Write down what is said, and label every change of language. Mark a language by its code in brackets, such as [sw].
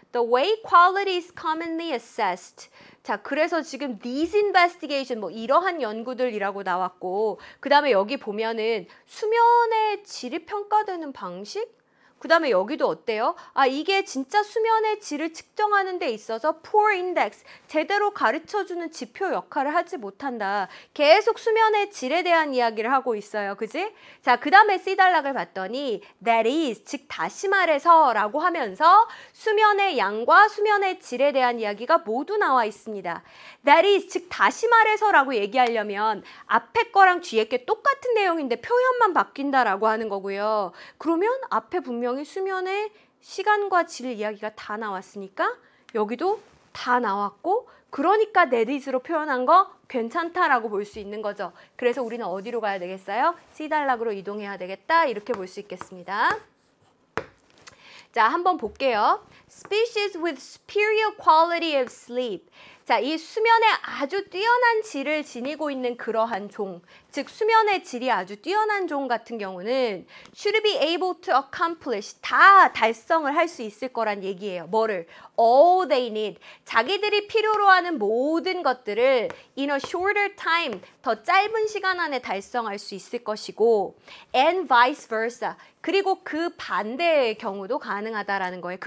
[en] The way quality is commonly assessed. [ko] 자, 그래서 지금 [en] these investigation, [ko] 뭐 이러한 연구들이라고 나왔고, 그 다음에 여기 보면은 수면의 질이 평가되는 방식? 그 다음에 여기도 어때요? 이게 진짜 수면의 질을 측정하는 데 있어서 [en] poor index, [ko] 제대로 가르쳐주는 지표 역할을 하지 못한다. 계속 수면의 질에 대한 이야기를 하고 있어요. 그지? 자, 그 다음에 C 단락을 봤더니 [en] that is, [ko] 즉 다시 말해서 라고 하면서 수면의 양과 수면의 질에 대한 이야기가 모두 나와 있습니다. [en] that is, [ko] 즉 다시 말해서 라고 얘기하려면 앞에 거랑 뒤에 게 똑같은 내용인데 표현만 바뀐다라고 하는 거고요. 그러면 앞에 분명히 수면의 시간과 질 이야기가 다 나왔으니까 여기도 다 나왔고, 그러니까 that is로 표현한 거 괜찮다라고 볼 수 있는 거죠. 그래서 우리는 어디로 가야 되겠어요? C 단락으로 이동해야 되겠다, 이렇게 볼 수 있겠습니다. 자, 한번 볼게요. [en] Species with superior quality of sleep. [ko] 자, 이 수면의 아주 뛰어난 질을 지니고 있는 그러한 종, 즉 수면의 질이 아주 뛰어난 종 같은 경우는 [en] should be able to accomplish, [ko] 다 달성을 할 수 있을 거란 얘기예요. 뭐를? [en] All they need, [ko] 자기들이 필요로 하는 모든 것들을 [en] in a shorter time, [ko] 더 짧은 시간 안에 달성할 수 있을 것이고, [en] and vice versa, [ko] 그리고 그 반대의 경우도 가능하다라는 거예요.